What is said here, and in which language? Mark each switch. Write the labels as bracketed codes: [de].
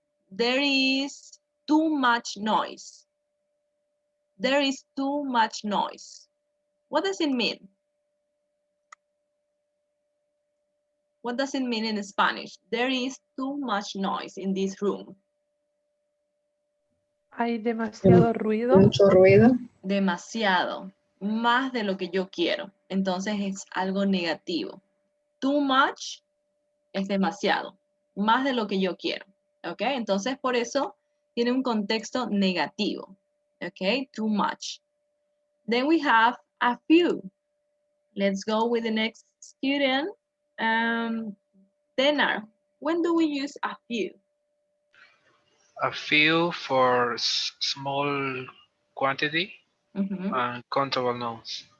[en] There is too much noise. There is too much noise. What does it mean? What does it mean in Spanish? There is too much noise in this room. [es] Hay demasiado ruido. Mucho ruido. Demasiado, más de lo que yo quiero. Entonces es algo negativo. Too much es demasiado, más de lo que yo quiero. ¿Ok? Entonces por eso tiene un contexto negativo. [en] ¿Ok? Too much. Then we have a few. Let's go with the next student. Denar, when do we use a few? A few for small quantity and countable nouns.